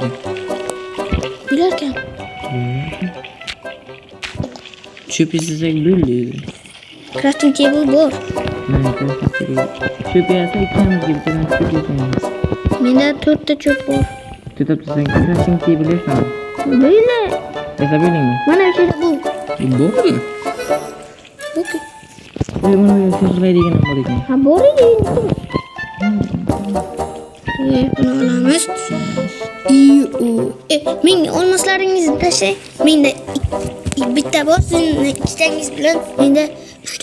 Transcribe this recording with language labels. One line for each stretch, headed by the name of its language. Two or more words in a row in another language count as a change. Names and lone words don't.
Uzbek: Bularkan. Cho'p istasak bo'ldi.
English: Crafting table bor.
Uzbek: Mana cho'p yasa ikkamizga bittadan cho'p yasaymiz. Menda 4 ta cho'p bor. Tutibsan,
English: crafting table yasan.
Uzbek: Böyle. Yasa bildingmi? Mana shu bu. Bormi? Okey. Mana bu sezmaydigan ham bor ekan. Ha bor edi. Buni olamiz. Menga olmoslaringizni tashlang. Menda bitta bor, sizning ikkitangiz bilan menda 3 ta.